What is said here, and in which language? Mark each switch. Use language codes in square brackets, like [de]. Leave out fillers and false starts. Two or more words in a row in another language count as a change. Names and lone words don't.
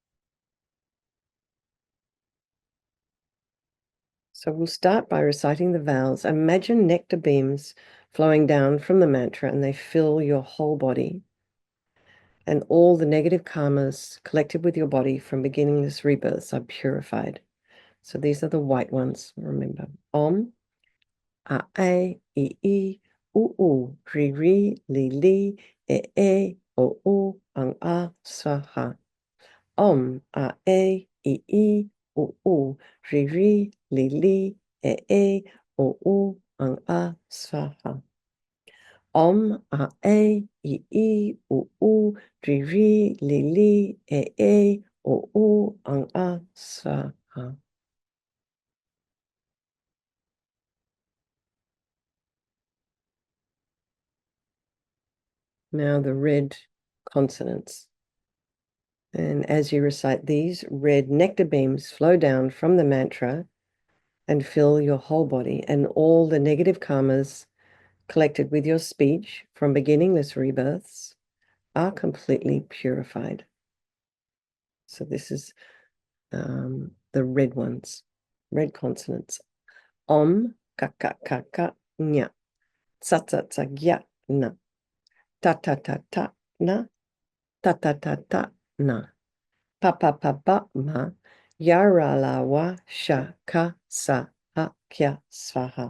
[en] So we'll start by reciting the vowels. Imagine nectar beams flowing down from the mantra, and they fill your whole body. And all the negative karmas collected with your body from beginningless rebirths are purified. So these are the white ones, remember. [sa] Om, a, I, u, ri, li, o, ang, a, swaha. Om, a, I, u, ri, li, o, ang, a, swaha. Om, a, u, ri, li, o, ang, a, swaha. [en] Now the red consonants. And as you recite these, red nectar beams flow down from the mantra and fill your whole body, and all the negative karmas collected with your speech from beginningless rebirths are completely purified. So this is the red ones, red consonants. [sa] Om, ka, nya. Tsa, gya, na. Ta, na. Ta, na. Pa, ma. Yara, la, wa, sha, ka, sa, ha, kya, swaha.